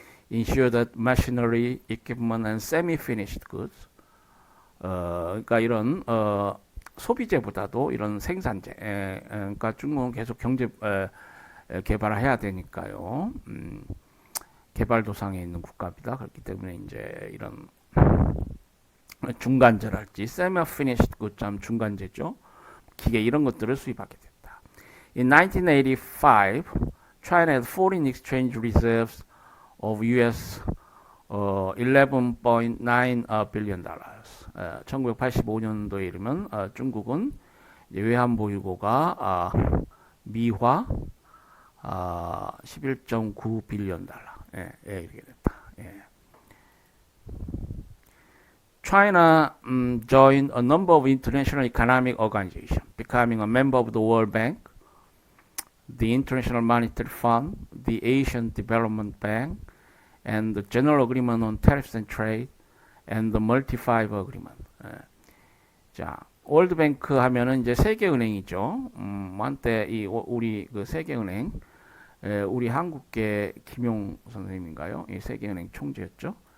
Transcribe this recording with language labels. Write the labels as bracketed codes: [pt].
[en] Ensure that machinery, equipment and semi-finished goods, [ko] 그러니까 이런 소비재보다도 이런 생산재, 그러니까 중국은 계속 경제 개발을 해야 되니까요. 개발도상에 있는 국가입니다. 그렇기 때문에 이제 이런 중간재랄지 semi-finished goods, 중간재죠. 기계 이런 것들을 수입하게 됐다. [en] In 1985, China had foreign exchange reserves of US 11.9 billion dollars. [ko] 1985년도에 이르면 중국은 외환 보유고가 미화 11.9 빌리언 달러. 이렇게 됐다. [en] China joined a number of international economic organizations, becoming a member of the World Bank, the International Monetary Fund, the Asian Development Bank, and the General Agreement on Tariffs and Trade, and the Multi-Five Agreement. [ko] 자, 월드뱅크 하면은 이제 세계은행이죠. 한때 우리 그 세계은행, 우리 한국계 김용 선생님인가요? 이 세계은행 총재였죠.